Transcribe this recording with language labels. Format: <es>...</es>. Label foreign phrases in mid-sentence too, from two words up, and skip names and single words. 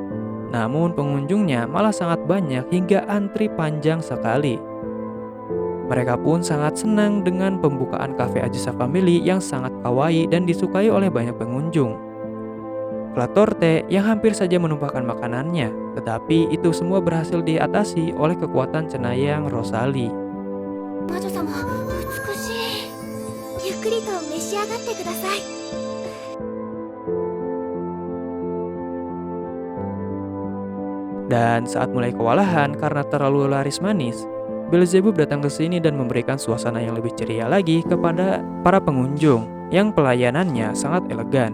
<id>Namun pengunjungnya malah sangat banyak hingga antri panjang sekali. Mereka pun sangat senang dengan pembukaan cafe Ajusa Family yang sangat kawaii dan disukai oleh banyak pengunjung. Klatorte yang hampir saja menumpahkan makanannya, tetapi itu semua berhasil diatasi oleh kekuatan cenayang Rosalie.</id> <ja>魔女様、美しい。ゆっくりと召し上がってください。</ja> <id>Dan saat mulai kewalahan karena terlalu laris manis, Beelzebub datang ke sini dan memberikan suasana yang lebih ceria lagi kepada para pengunjung yang pelayanannya sangat elegan.</id>